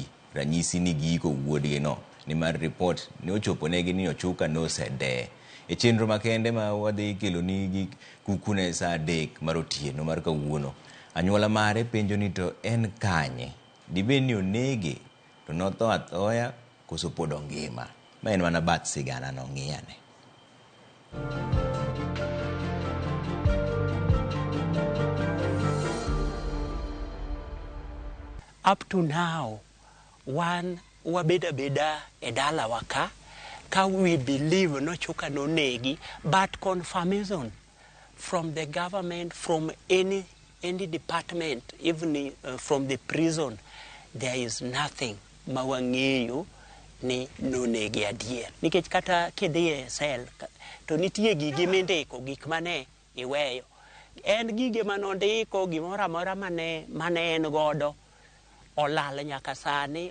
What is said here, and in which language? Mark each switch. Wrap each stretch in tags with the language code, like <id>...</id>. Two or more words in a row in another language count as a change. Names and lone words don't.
<luo>Ranyisi ni giiko wuodgi no ni mar report ne ochopo negi ni Ochuka no sede e chenro makende ma wadhi kelo nigi kukune saa 3 mar otieno mar kawuono. Anyuola mare penjo ni to en kanye, dibe ni onege to notho athoya koso pod ongima. Ma en mana bath sigana no ng'iyane.</luo> <en>Up to now,</en> <luo>one wabeda e dala waka ka</luo> <en>we believe</en> <luo>no Ochuka no negi,</luo> <en>but confirmation from the government, from any department, even from the prison, there is nothing</en> <luo>mawang'eyo ni nonegi adier. Nikech kata kidhiye sel to nitie gigi mindiko gik mane iweyo. En gige manondiko gimoro amora mane en godo olal nyaka sani.</luo>